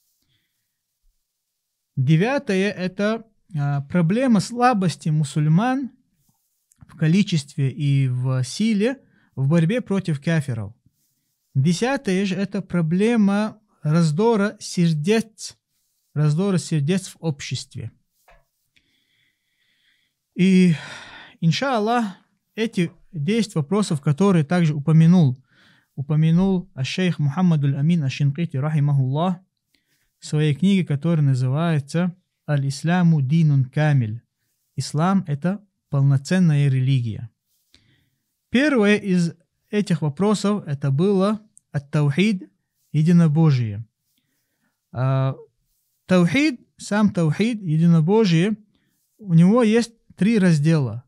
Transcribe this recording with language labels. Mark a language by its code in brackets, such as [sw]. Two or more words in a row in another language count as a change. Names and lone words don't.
[ru] Девятое это проблема слабости мусульман в количестве и в силе в борьбе против кафиров. Десятое же это проблема раздора сердец в обществе. И, иншаллах, эти 10 вопросов, которые также упомянул аш-шейх Мухаммад аль-Амин аш-Шинкити, рахимахуллах, в своей книге, которая называется «Аль-Исламу динун камиль». Ислам – это полноценная религия. Первое из этих вопросов это было ат-таухид, единобожие. Таухид, сам таухид, единобожие, у него есть 3 раздела.